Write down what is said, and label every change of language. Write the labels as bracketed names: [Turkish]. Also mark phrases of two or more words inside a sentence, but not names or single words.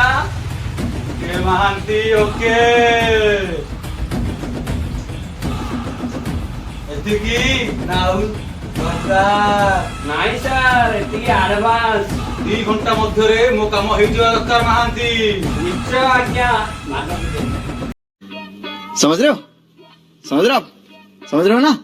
[Odia] ଏ ମହାନ୍ତି ଓକେ ଏତିକି ନା ଆଉ ନାଇଁ ସାର୍, ଏତିକି ଆଡଭାନ୍ସ। 2 ଘଣ୍ଟା ମଧ୍ୟରେ ମୋ କାମ ହେଇଯିବା ଦରକାର ମହାନ୍ତି। ନିଶ୍ଚୟ ଆଜ୍ଞା। [Hindi] समझ रहे हो समझ रहे हो आप समझ रहे हो ना।